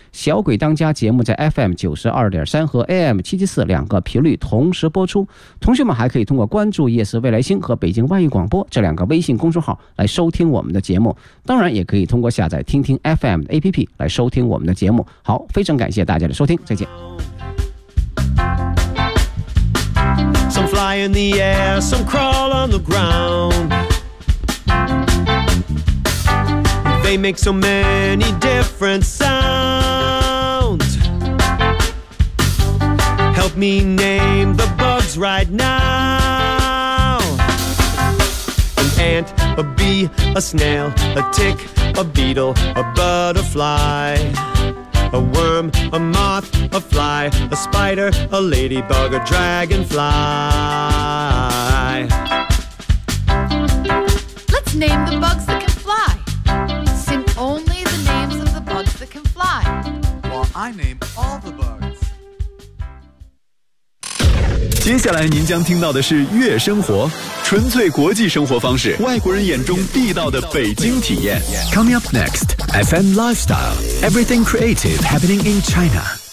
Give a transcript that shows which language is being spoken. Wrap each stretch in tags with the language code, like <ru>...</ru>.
<zh>小鬼当家节目在 FM92.3 和 AM774 两个频率同时播出。同学们还可以通过关注夜思未来星和北京外语广播这两个微信公众号来收听我们的节目。当然也可以通过下载听听 FM 的 APP 来收听我们的节目。好，非常感谢大家的收听，再见。</zh> <en>Some fly in the air, some crawl on the ground. They make so many different sounds. Help me name the bugs right now. An ant, a bee, a snail, a tick, a beetle, a butterfly. A worm, a moth, a fly, a spider, a ladybug, a dragonfly. Let's name the bugs that can fly. Sing only the names of the bugs that can fly. While I name all the bugs.</en> <zh>接下来您将听到的是悦生活，纯粹国际生活方式，外国人眼中地道的北京体验。</zh> <en>Coming up next. FM Lifestyle, everything creative happening in China.</en>